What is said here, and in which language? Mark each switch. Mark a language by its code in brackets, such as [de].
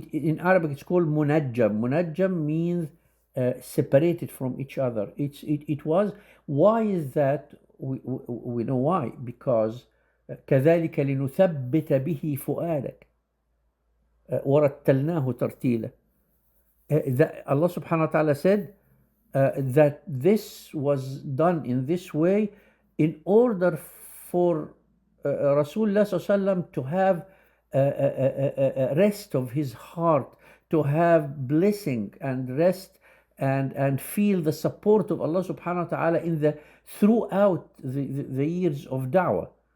[en] In Arabic it's called munajjam. Munajjam means separated from each other. It was. Why is that? We know why. [ar] Because كذلك لنثبت به فؤادك ورتلناه ترتيلا. [en] Allah subhanahu wa ta'ala said that this was done in this way in order for Rasulullah sallallahu to have a rest of his heart, to have blessing and rest and feel the support of Allah subhanahu wa ta'ala throughout the years of da'wah.